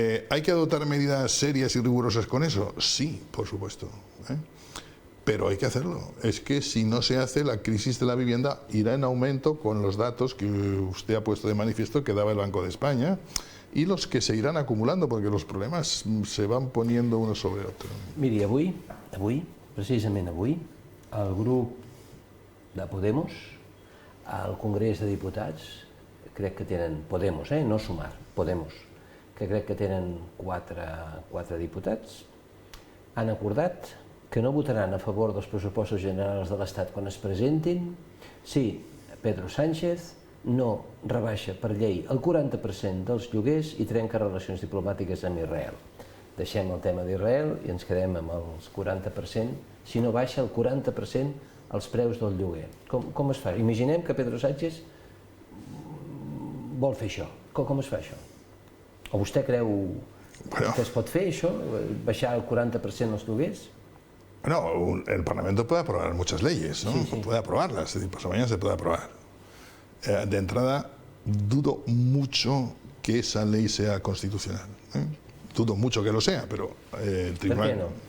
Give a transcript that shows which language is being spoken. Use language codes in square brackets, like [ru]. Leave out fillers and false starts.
[es] ¿Hay que adoptar medidas serias y rigurosas con eso? Sí, por supuesto. Pero hay que hacerlo. Es que si no se hace, la crisis de la vivienda irá en aumento con los datos que usted ha puesto de manifiesto que daba el Banco de España y los que se irán acumulando, porque los problemas se van poniendo uno sobre otro. [ca] Miri, precisament avui, el grup de Podemos, al Congrés de Diputats, crec que tenen, Podemos, no Sumar, Podemos, que crec que tenen quatre diputats, han acordat que no votaran a favor dels pressupostos generals de l'Estat quan es presentin si Pedro Sánchez no rebaixa per llei el 40% dels lloguers i trenca relacions diplomàtiques amb Israel. Deixem el tema d'Israel i ens quedem amb els 40%, si no baixa el 40% els preus del lloguer. Com es fa? Imaginem que Pedro Sánchez vol fer això. Com es fa això? O vostè creu que es pot fer això? Baixar el 40% els lloguers? [es] No, el Parlamento puede aprobar muchas leyes, ¿no? Sí. Puede aprobarlas, es decir, pasado mañana se puede aprobar. De entrada, dudo mucho que esa ley sea constitucional. Dudo mucho que lo sea, pero el tribunal... ¿Por qué no?